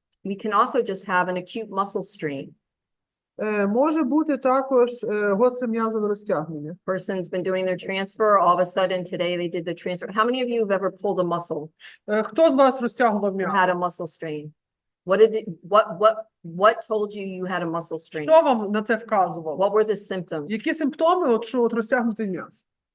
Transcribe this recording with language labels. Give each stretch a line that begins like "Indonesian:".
English: We can also just have an acute muscle strain.
Ukrainian: Може бути також гостре м'язове розтягнення.
English: Person's been doing their transfer, all of a sudden today they did the transfer. How many of you have ever pulled a muscle
Ukrainian: Хто з вас розтягував
English: or
Ukrainian: м'яз?
English: had a muscle strain? What told you you had a muscle strain?
Ukrainian: Хто вам на це вказував?
English: What were the symptoms?
Ukrainian: Які симптоми, що розтягнутий м'яз?